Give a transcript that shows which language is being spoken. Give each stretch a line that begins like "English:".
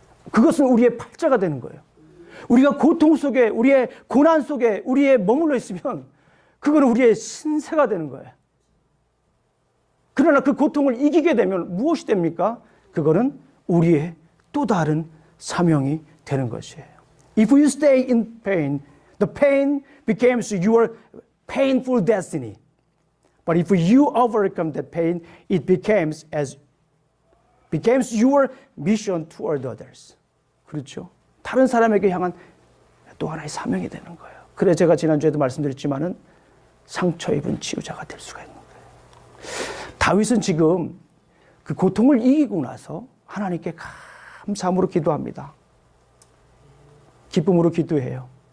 Korean: 그것은 우리의 팔자가 되는 거예요. 우리가 고통 속에, 우리의 고난 속에 우리의 머물러 있으면 그거는 우리의 신세가 되는 거예요. 그러나 그 고통을 이기게 되면 무엇이 됩니까? 그거는 우리의 또 다른 사명이 되는 것이에요.
English: If you stay in pain, the pain becomes your painful destiny. But if you overcome that pain, it becomes your mission toward others.
Korean: 그렇죠? 다른 사람에게 향한 또 하나의 사명이 되는 거예요. 그래서 제가 지난주에도 말씀드렸지만은 상처 입은 치유자가 될 수가 있는 거예요. 다윗은 지금 그 고통을 이기고 나서 하나님께 감사함으로 기도합니다. 기쁨으로 기도해요.